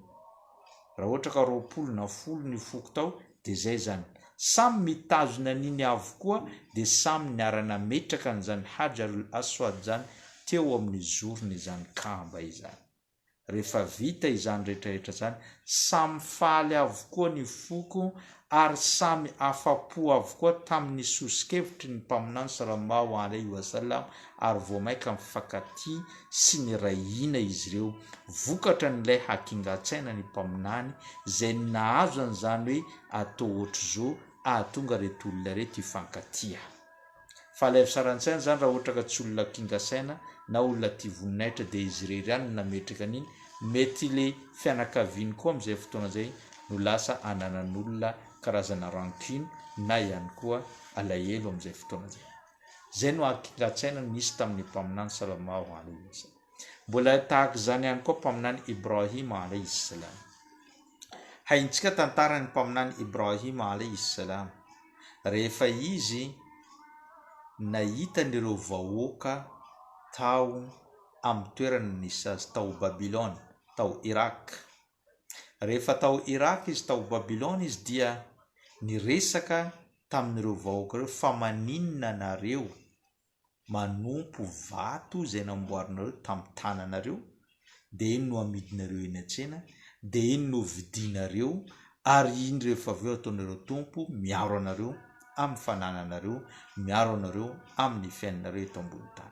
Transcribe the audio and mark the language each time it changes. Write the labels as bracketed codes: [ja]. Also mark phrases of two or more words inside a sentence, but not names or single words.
[mg] Raha ohatra ka 20 na 10 ny foko tao de zay zany, samy mitazona niny avokoa de samy niarana metraka an'izany Hajarul Aswad zany teo amin'ny zorony izany Kamba izany. Rehefa vita izany rehetrarehetra zany, samy faly avokoa ny foko ary samy afapo avokoa tamin'ny sosikevitry ny mpaminany [ar] صلى الله عليه وسلم [mg] ary voamaika mifankaty sy ny rahina izy ireo vokatra n'ilay hakingatsaina ny mpaminany zay nahazo an'izany hoe atao ohatr' zao ahatonga reto olona reto hifankatia. Fa ilay fisaran-tsaina zany raha ohatra ka tsy olona kingasaina na olona tia voninahitra de izy irery ihany nametraka an'iny, mety le fianakaviany koa amin'izay fotoana zay no lasa ananan'olona karazana rancune na ihany koa alahelo amin'izay fotoana zay. Zay no hakingatsaina nisy tamin'ny mpaminany [ar] صلى الله عليه وسلم. [mg] Mbola tahaka zany ihany koa mpaminany Ibrahim [ar] عليه السلام. [mg] Haintsika tantaran'ny mpaminany Ibrahim [ar] عليه السلام. [mg] Rehefa izy nahita n'ireo vahoaka tao amin'ny toerana nisy azy tao Babilôna, tao Irak. Rehefa tao Irak izy, tao Babilôna izy dia niresaka tamin'ireo vahoaka ireo fa maninona nareo manompo vato zay namboarinareo tamin'ny tananareo, dia iny no amidinareo eny an-tsena, dia iny no vidinareo, ary iny rehefa avy eo ataonareo tompo, miaro anareo amin'ny fanananareo, miaro anareo amin'ny fiainanareo eto ambony tany.